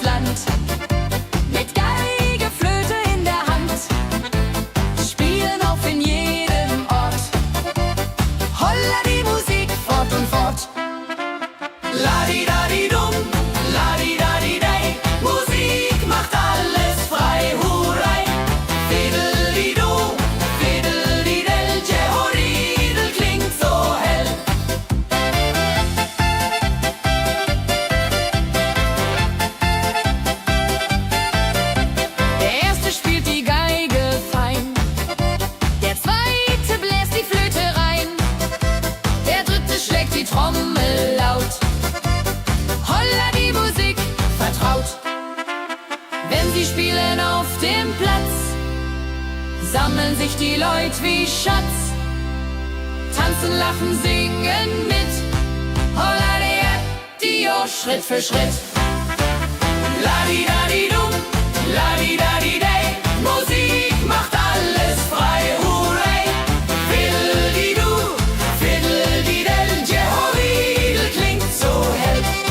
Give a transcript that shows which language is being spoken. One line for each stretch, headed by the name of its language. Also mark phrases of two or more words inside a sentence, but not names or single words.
German: Land, mit Geige, Flöte in der Hand, spielen auf in jedem Ort. Holla die Musik fort und fort. La-di-da-di-dum, la-di-da-di-dei, Musik macht alles frei,
English: hurray. Fiddle-di-du, fiddle-di-del,
German: Jehoridel klingt so hell. Der erste spielt die Geige fein, der zweite bläst die Flöte rein, der dritte schlägt die Trommel laut. Holla die Musik vertraut. Wenn sie spielen auf dem Platz, sammeln sich die Leute wie Schatz, tanzen, lachen, singen mit. Holla die Schritt für Schritt. La-di-da-di-dum, la-di-da-di-dei, Musik macht alles frei,
English: hurray. Fiddle-di-du, fiddle-di-del,
German: Jehoridel klingt so hell.